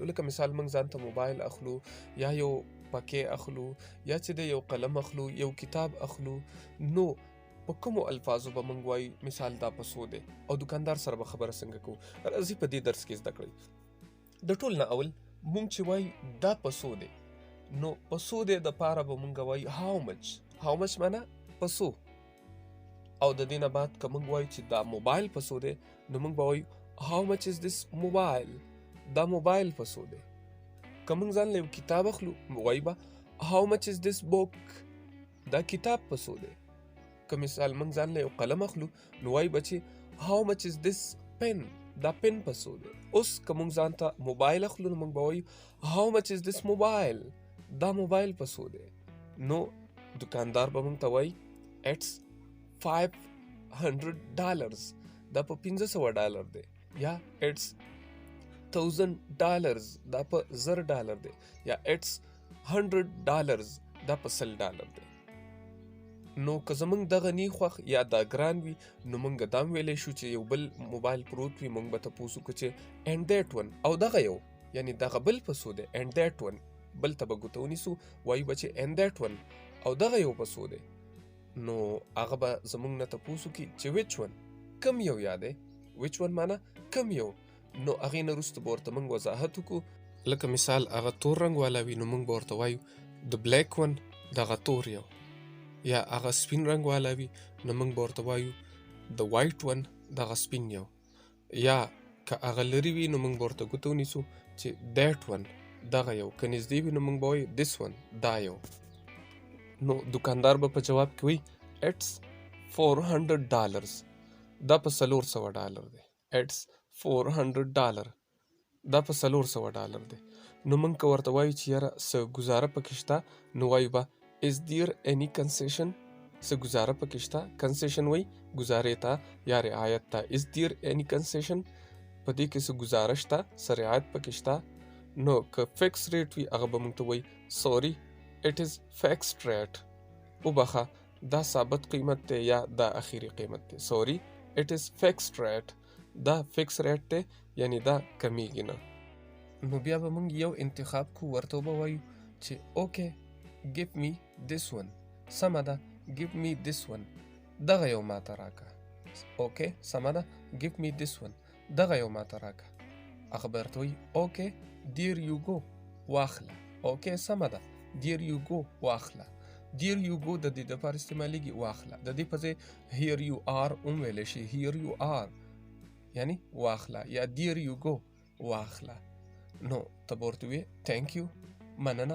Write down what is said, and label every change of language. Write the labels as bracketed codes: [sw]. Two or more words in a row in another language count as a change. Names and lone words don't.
[ps] لکه مثال موږ ځان ته موبایل اخلو یا یو پکې اخلو یا چې د یو قلم اخلو یو کتاب اخلو، نو په کومو الفاظو به موږ وایو مثال دا پسو دی او دکاندار سره به خبره څنګه کوو. راځئ په دې درس کې زده کړئ. د ټول نه اول موږ چې وایو دا پسو دی، نو پسو دی دپاره به موږ وایو [en] how much. how much [ps] معنا پسو. او د دې نه بعد که موږ وایو چې دا موبایل پسو دی، نو موږ به وایو [en] how much is this mobile. [ps] دا موبایل پسو دی. که موږ ځان له یو کتاب اخلو وایو به [en] how much is this book. [ps] دا کتاب پسو دی. که مثال موږ ځان له یو قلم اخلو نو وایو به چې [en] how much is this pen. [ps] دا پن پسو دی. اوس که موږ ځان ته موبایل اخلو نو موږ به وایو [en] how much is this mobile. [ps] دا موبایل پسو دی. نو دکاندار به موږ ته وایي [en] it's $500. [ps] دا په $500 دی. یا [en] it's $1000. [ps] دا په $1000 دی. یا [en] it's $100. [ps] دا په $100 دی. نو که زمونږ دغه نی خوښ یا دا ګران وي نو موږ دا هم ویلی شو چې یو بل موبایل پروت وي موږ به تپوس وکړو چې [en] and that one [ps] او دغه یو یعنی دغه بل پسو دی [en] and that one [ps] بل ته به ګوته ونیسو وایو به چې [en] and that one [ps] او دغه یو پسو دی. نو هغه به زمونږ نه تپوس وکړي چې [en] which one [ps] کم یو یادی [en] which one [ps] معنا کم یو. نو هغې نه وروسته به ورته موږ وضاحت وکړو. لکه مثال هغه تور رنګ والا وي نو موږ به ورته وایو [en] the black one [ps] دغه تور یو. یا هغه سپین رنګ والا وي نو موږ به ورته وایو [en] the white one [ps] دغه سپین یو. یا که هغه لرې وي نو موږ به ورته ګوته ونیسو چې [en] that one [ps] دغه یو. که نږدې وي نو موږ به وایو [en] this one [ps] دا یو. نو دکاندار به په جواب کې وایي [en] it's $400. [ps] دا په $400 دی. [en] it's $400. [ps] دا په $400 دی. نو موږ که ورته وایو چې یاره څه ګزاره پکې شته نو وایو به [en] is there any concession. [ps] څه ګزاره پکې شته. concession وایي ګزارې ته یا رعایت ته. [en] is there any concession [ps] په دې کې څه ګزاره شته څه رعایت پکې شته. نو که فکس ریټ وي هغه به موږ ته وایي [en] sorry it is fixed rate. [ps] وبخه دا ثابت قیمت دی یا دا اخیری قیمت دی. [en] sorry it is fixed rate. [ps] دا [en] fixed rate [ps] دی یعنی دا کمیږي نه. نو بیا به موږ یو انتخاب کو ورته به وایو چې [en] okay give me this one. [ps] سمه ده [en] give me this one [ps] دغه یو ماته راکه. okay سمه ده [en] give me this one [ps] دغه یو ماته راکه. هغه به ورته وایي [en] okay there you go [ps] واخله. okay سمه ده [en] there you go [ps] واخله. [en] there you go [ps] د دې دپاره استعمالیږي واخله. د دې په ځای [en] here you are [ps] هم ویلی شي [en] here you are [ps] یعنی واخله یا [en] there you go [ps] واخله. نو ته به ورته وایې [en] thank you [ps] مننه.